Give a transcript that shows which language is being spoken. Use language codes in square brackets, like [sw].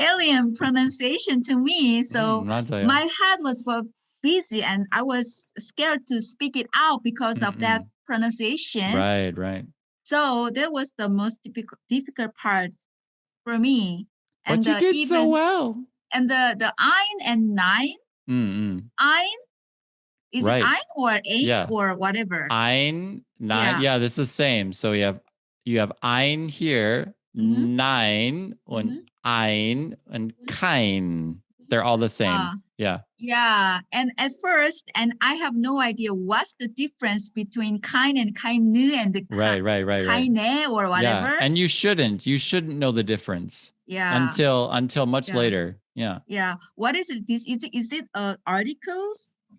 [en] alien pronunciation to me. So [ko] 맞아요. [en] my head was busy and I was scared to speak it out because of that pronunciation. Right, right. So that was the most difficult part for me. And But you did so well. and the ein and nine, ein, is it Right. ein or ein Yeah. or whatever? Ein, nine. Yeah. Yeah, this is the same. So you have ein here, nein, und ein, and kein. They're all the same. Yeah. Yeah. And at first, and I have no idea what's the difference between kind and keine and the Right. keine or whatever. Yeah. And you shouldn't know the difference. Yeah. Until much Yeah. later. Yeah. Yeah. What is it? Is it articles?